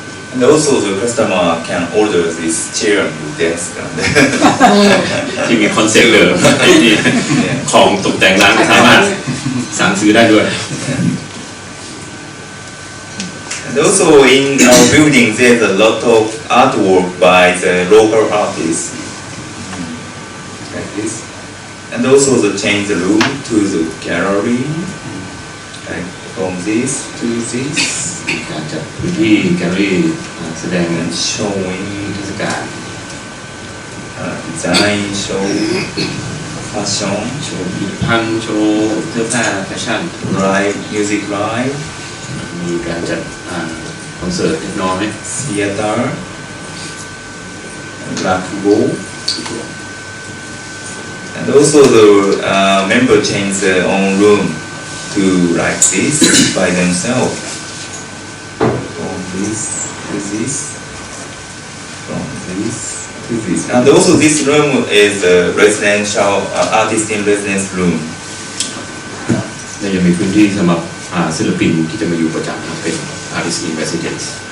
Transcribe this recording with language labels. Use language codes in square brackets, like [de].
[en] And also the customer can order this chair and desk. [th] ที่มีคอนเซ็ปต์เดิมที่ของตกแต่งร้านสามารถสั่งซื้อได้ด้วย [en] And also in our building there's a lot of artwork by the local artists, like this. And also the change the room to the gallery, like from this to this. [th] การจัดพื้นที่แกลเลอรี่แสดง [en] And showing [th] เทศกาล [en] design, show, fashion, [th] โชว์ผลิตภัณฑ์โชว์เสื้อผ้าแฟชั่น [en] live, music live, [th] มีการจัดคอนเสิร์ตเล็กน้อย [en] theater, rakugo. And also the member change their own room to like this by themselves. From this to this, from this to this. And also this room is a residential artist in residence room. [th] และยังมีพื้นที่สำหรับศิลปินที่จะมาอยู่ประจำเป็น Artist in Residence.